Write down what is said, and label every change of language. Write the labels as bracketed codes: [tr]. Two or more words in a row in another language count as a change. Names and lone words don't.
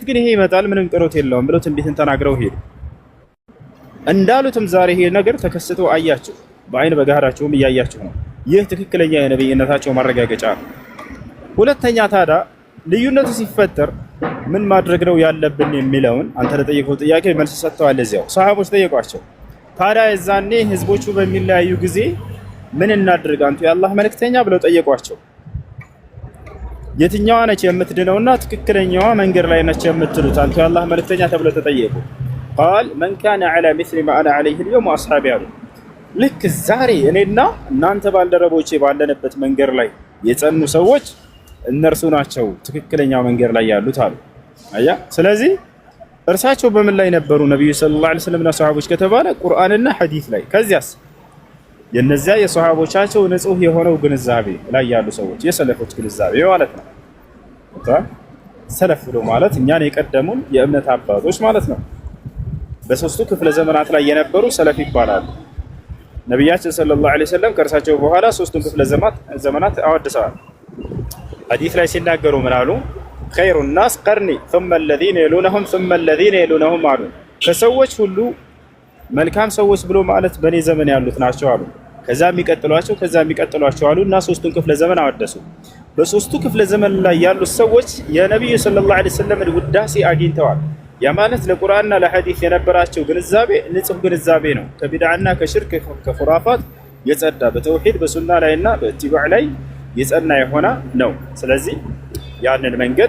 [am] ግን ይሄ ይመጣል ምንም ቅሮት የለውም ብለው ትንቢትን ተናግረው ሄዱ። እንዳሉትም ዛሬ ይሄ ነገር ተከስቶ አያችሁ፣ በአይን በጋራቸውም እያያችሁ ነው። ይህ ትክክለኛ የነብይነታቸው ማረጋገጫ ነው። ሁለተኛ ታዲያ ልዩነቱ ሲፈጠር ምን ማድረግ ነው ያለብን የሚለውን አንተ ለጠየቀው ጥያቄ መልስ ሰጥተዋል። እዚያው ሰሃቦች ጠየቋቸው። ታዲያ የዛኔ ህዝቦቹ በሚለያዩ ጊዜ ምን እናድርግ አንቱ የአላህ መልእክተኛ ብለው ጠየቋቸው። የትኛዋ ነች የምትድነውና ትክክለኛዋ መንገድ ላይ ነች የምትሉት አንቱ የአላህ መልእክተኛ ተብለው ተጠየቁ። [ar] قال من كان على مثل ما انا عليه اليوم واصحابي [am] አሉ። ልክ ዛሬ እኔና እናንተ ባልደረቦቼ ባለንበት መንገድ ላይ የጸኑ ሰዎች እነርሱ ናቸው ትክክለኛው መንገድ ላይ ያሉት አሉ። አያ ስለዚህ እርሳቸው በምን ላይ ነበሩ ነብዩ [ar] صلى الله عليه وسلم [am] እና ሱሐቦች ከተባለ ቁርአንና ሐዲስ ላይ። ከዚያስ የነዚያ የሱሐቦቻቸው ንጹህ የሆነው ግንዛቤ ላይ ያሉ ሰዎች የሰለፎች ግንዛቤ ማለት ነው። ሰለፍ ብሎ ማለት እኛን የቀደሙን የእምነት አባቶች ማለት ነው። በሶስቱ ክፍለ ዘመናት ላይ የነበሩ ሰለፍ ይባላሉ። ነብያችን [ar] صلى الله عليه وسلم [am] ከእርሳቸው በኋላ ሶስቱን ክፍለ ዘመናት አወድሰዋል። ሐዲስ ላይ ሲናገሩ ምን አሉ? [ar] خير الناس قرني ثم الذين يلونهم [am] ثم الذين يلونهم አሉ። ከሰዎች ሁሉ መልካም ሰዎች ብሎ ማለት በኔ ዘመን ያሉት ናቸው አሉ። ከዛ የሚቀጥሏቸው አሉ እና ሶስቱን ክፍለ ዘመን አወደሱ። በሶስቱ ክፍለ ዘመን ላይ ያሉት ሰዎች የነብዩ ሰለላሁ [ar] عليه وسلم [am] ውዳሴ አግኝተዋል። ያ ማለት ለቁርአንና ለሐዲስ የነበራቸው ግንዛቤ ንጹህ ግንዛቤ ነው። ከቢድዓና ከሽርክ ከኹራፋት የጸዳ በተውሂድ በሱና ላይና በኢትባዕ ላይ የጸና የሆነ ነው። ስለዚህ ያንን መንገድ